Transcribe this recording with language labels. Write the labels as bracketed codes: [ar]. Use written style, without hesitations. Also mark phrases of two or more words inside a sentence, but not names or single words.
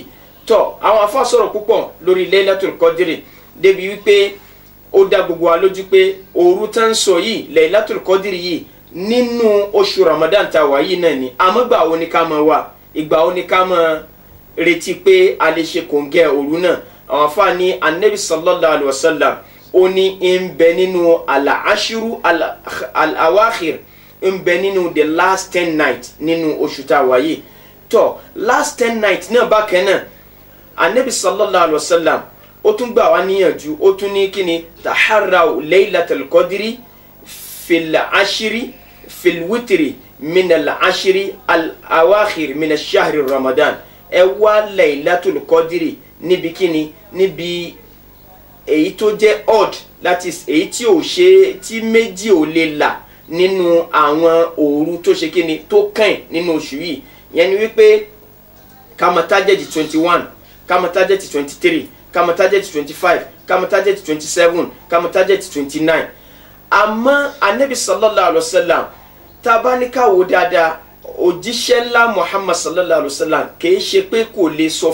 [yo] Tó àwọn afá sọ̀rọ̀ púpọ̀ lórí Laylatul Qadri débi wípé ó dá gbogbo wa lójú pé òru tá ń sọ yìí Laylatul Qadri yìí nínú oṣù Ramadan tá wà yìí náà ni. Àmọ́ gbà wo ni ká máa wà, ìgbà wo ni ká máa retí pé a lè ṣe kòǹgẹ́ òru náà? Àwọn afá ní Annabi [ar] صلى الله عليه وسلم [yo] ó ní ń bẹ nínú [ar] العشر الأواخر [yo] ń bẹ nínú [en] the last 10 night [yo] nínú oṣù tá a wà yìí tó [en] last 10 night [yo] náà bákan náà anabi [ar] صلى الله عليه وسلم [yo] ó tún gbà wá níyànjú ó tún ní kíni [ar] تحروا ليلة القدر في العشر في الوتر من العشر الأواخر من الشهر رمضان [yo] ẹ wá laylatul qadri níbi kíni níbi èyí tó jẹ́ odd [en] that is [yo] èyí tí ò ṣe tí méjì ò lè là nínú àwọn òru tó ṣe kíni tó kàn nínú oṣù yìí yẹn ni wípé ká máa target 21 ká máa target 23 ká máa target 25 ká máa target 27 ká máa target 29 àmọ́ anabi [ar] صلى الله عليه وسلم [yo] tá a bá ní ká wò dáadáa òjíṣẹ́ ńlá muhammad [ar] صلى الله عليه وسلم [yo] kì í ṣe pé kò lè sọ